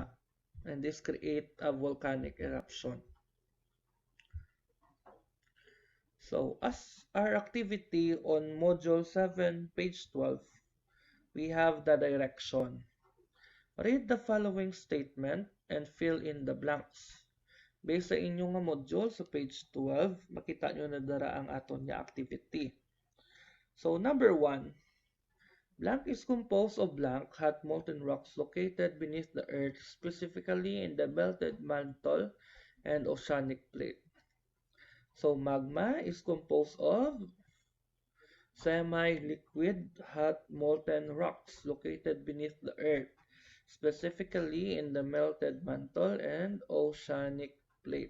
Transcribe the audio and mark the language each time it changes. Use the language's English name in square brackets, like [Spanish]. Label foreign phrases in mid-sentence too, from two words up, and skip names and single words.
[English] And this create a volcanic eruption. So, as our activity on Module 7, page 12, we have the direction. Read the following statement and fill in the blanks. [Hiligaynon] Based sa inyong module sa page 12, makita nyo na dara ang aton nga activity. [English] So, number 1, blank is composed of blank hot molten rocks located beneath the earth, specifically in the melted mantle and oceanic plate. So, magma is composed of semi-liquid hot molten rocks located beneath the earth, specifically in the melted mantle and oceanic plate.